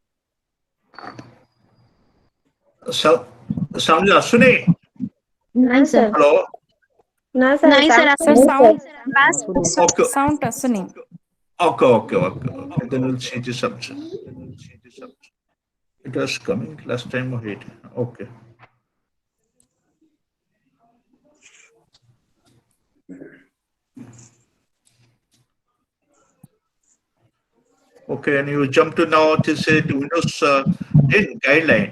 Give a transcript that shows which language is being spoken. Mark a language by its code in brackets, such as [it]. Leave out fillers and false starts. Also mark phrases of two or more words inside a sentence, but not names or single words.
[or] Sound ଆସୁନି? ନାଇଁ sir। [en] Hello. [or] ନାଇଁ sir Sir, ଆସୁନି। [en] Okay. [or] sound ଆସୁନି। [en] Okay. Then we'll see the subject. It was coming last time ahead. Okay. Okay, and you jump to now to say the Windows 10 guideline.